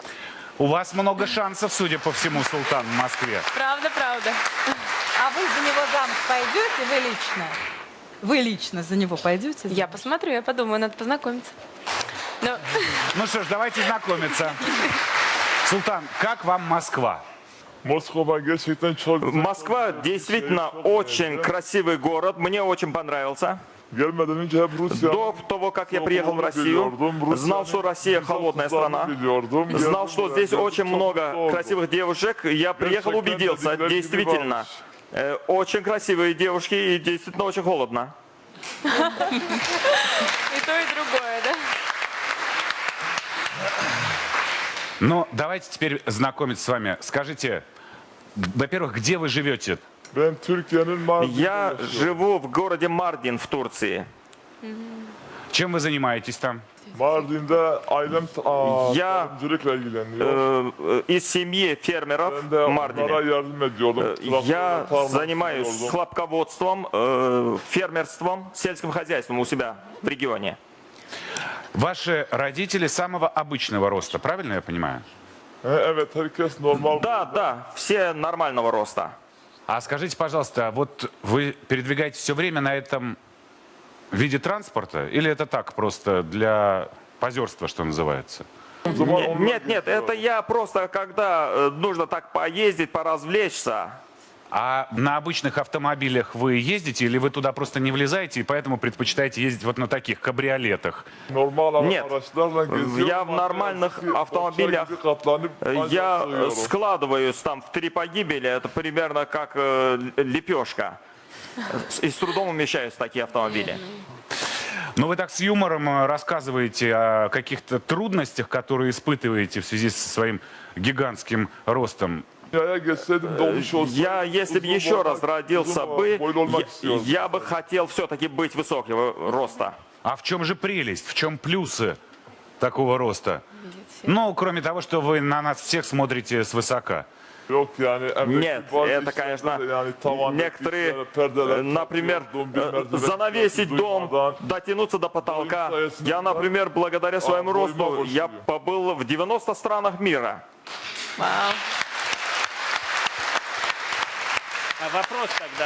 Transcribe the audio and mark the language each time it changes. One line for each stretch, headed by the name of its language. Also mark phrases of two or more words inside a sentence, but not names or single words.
Russian: У вас много шансов, судя по всему, Султан, в Москве. Правда, правда. А вы за него замуж пойдете, вы лично? Вы лично за него пойдете? Я посмотрю, я подумаю, надо познакомиться. Но Ну что ж, давайте знакомиться. Султан, как вам Москва?
Turkish: Moskova gerçekten çok güzel.
Russian: Москва действительно очень красивый город. Мне очень понравился.
Turkish: Gelmeden önce hep Rusya.
Russian: До того, как я приехал в Россию, знал, что Россия холодная страна. Знал, что здесь очень много красивых девушек. Я приехал, убедился, действительно. Очень красивые девушки и действительно очень холодно. и то, и другое, да? Ну, давайте теперь знакомиться с вами. Скажите, во-первых, где вы живете?
Turkish: Ben Türkiye'nin Mardin'de
Russian: Я
Turkish: yaşıyorum.
Russian: живу в городе Мардин в Турции. Чем вы занимаетесь там?
Turkish: Mardin'de ailem Ya- tarımcılıkla ilgileniyor.
Russian: Из семьи фермеров
Turkish: Ben de
Russian: в
Turkish: onlara
Russian: Мардине.
Turkish: yardım ediyordum.
Russian: Я
Turkish: Tarım
Russian: занимаюсь
Turkish: yapıyordum.
Russian: хлопководством, фермерством, сельским хозяйством у себя в регионе. Ваши родители самого обычного роста, правильно я понимаю?
Turkish: Evet, herkes normal.
Russian: Да, все нормального роста. А скажите, пожалуйста, вот вы передвигаетесь все время на этом виде транспорта? Или это так, просто для позерства, что называется? Нет, это я просто, когда нужно так поездить, поразвлечься. А на обычных автомобилях вы ездите или вы туда просто не влезаете и поэтому предпочитаете ездить вот на таких кабриолетах?
Turkish: Normal
Russian: Нет,
Turkish: araçlarla geziyorum.
Russian: я в нормальных автомобилях, я складываюсь там в 3 погибели, это примерно как лепешка. И с трудом умещаюсь в такие автомобили. Но вы так с юмором рассказываете о каких-то трудностях, которые испытываете в связи со своим гигантским ростом. Я, если бы еще раз родился бы, я бы хотел все-таки быть высокого роста. А в чем же прелесть, в чем плюсы такого роста? Ну, кроме того, что вы на нас всех смотрите свысока.
Turkish: Yok yani
Russian: Нет, это, конечно, некоторые, например, занавесить дом, дотянуться до потолка. Я, например, благодаря своему росту, я побыл в 90 странах мира. Вау. А вопрос тогда.